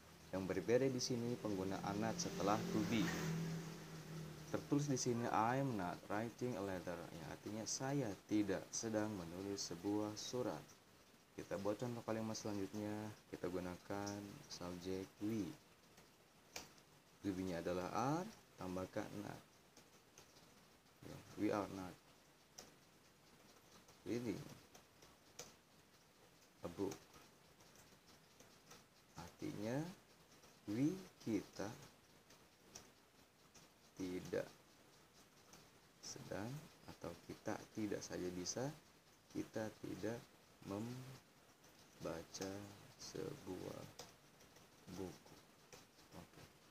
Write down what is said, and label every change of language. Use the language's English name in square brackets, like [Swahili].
[Indonesian] Yang berbeda di sini penggunaan not setelah to be. Tertulis di sini [English] I'm not writing a letter, [Indonesian] yang artinya saya tidak sedang menulis sebuah surat. Kita buat contoh kalimat selanjutnya, kita gunakan subjek we. To be-nya adalah are, tambahkan not. [English] We are not reading a book. [Indonesian] Artinya we, kita tidak sedang, atau kita tidak saja bisa, kita tidak membaca sebuah buku. Oke.